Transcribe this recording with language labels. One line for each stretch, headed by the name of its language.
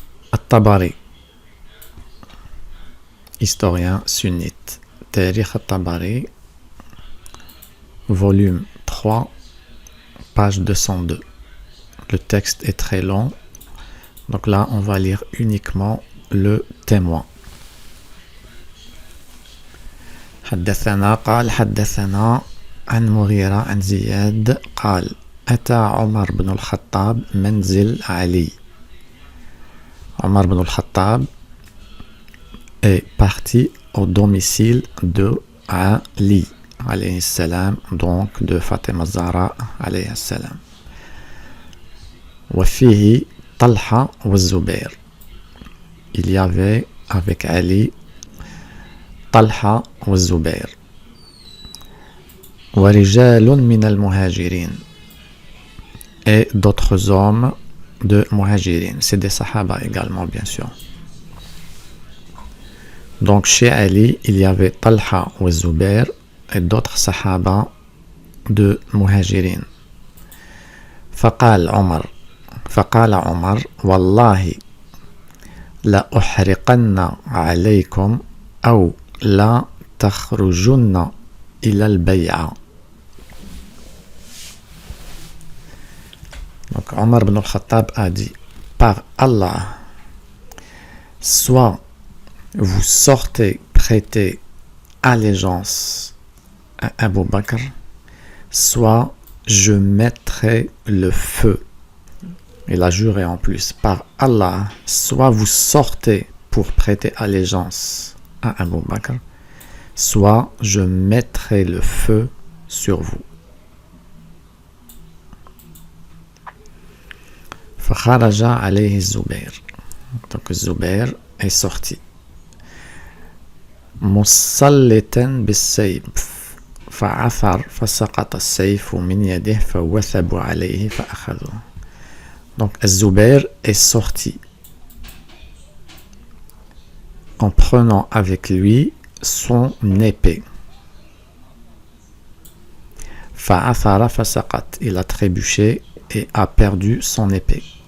French: At-Tabari, historien sunnite, Tarikh al-Tabari, volume 3, page 202. Le texte est très long, donc là on va lire uniquement le témoin.
Arabic: حدثنا قال حدثنا عن مغيرة عن زياد قال أتى عمر بن الخطاب منزل علي.
French: Omar ibn al-Khattab est parti au domicile de Ali alayhi salam, donc de Fatima Zahra alayhi salam.
Arabic: Wa fihi Talha wa Zubair.
French: Il y avait avec Ali Talha wa Zubair.
Arabic: Wa rijalun min al-muhajirin.
French: Et d'autres hommes de Muhajirin, c'est des Sahaba également bien sûr. Donc chez Ali, il y avait Talha ou Zubair et d'autres Sahaba de Muhajirin.
Arabic: فقال عمر والله لا أحرقن عليكم أو لا تخرجن إلى البيعة.
French: Donc Omar ibn al-Khattab a dit, par Allah, soit vous sortez prêter allégeance à Abu Bakr, soit je mettrai le feu. Il a juré en plus, par Allah, soit vous sortez pour prêter allégeance à Abu Bakr, soit je mettrai le feu sur vous.
Arabic: فخرج عليه الزبير.
French: Donc Zubair est sorti.
Arabic: مسلطا بالسيف فعثر فسقط السيف من يده فوثبوا عليه فأخذوه.
French: Donc Zubair est sorti en prenant avec lui son épée.
Arabic: فعثر فسقط.
French: Il a trébuché et a perdu son épée.